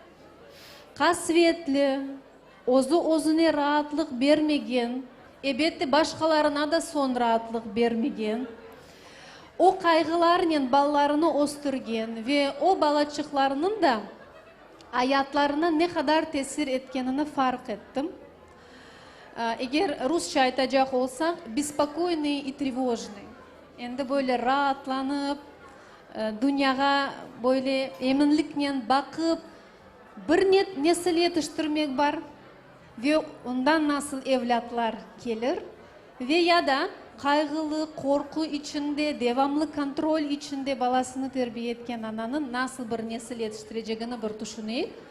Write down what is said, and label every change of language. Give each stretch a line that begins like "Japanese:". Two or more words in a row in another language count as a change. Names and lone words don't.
Crimean Tatar: Kasvetli, özüne rahatlık vermegen, elbette başkalarına da son rahatlık vermegen, o kaygılarla ballarını östürgen ve o balaçıklarının da hayatlarına ne kadar tesir etkenini fark ettim. Eğer Rusça aytacak olsak,
Russian: беспокойный и тревожный.
Crimean Tatar: Endi böyle rahatlanıp, dünyaya böyle eminlikle bakıp, bir nesil yetiştirmek var ve ondan nasıl evlatlar gelir ve ya da kaygılı, korku içinde, devamlı kontrol içinde balasını terbiye etken ananın nasıl bir nesil yetiştireceğini bir düşüneyim.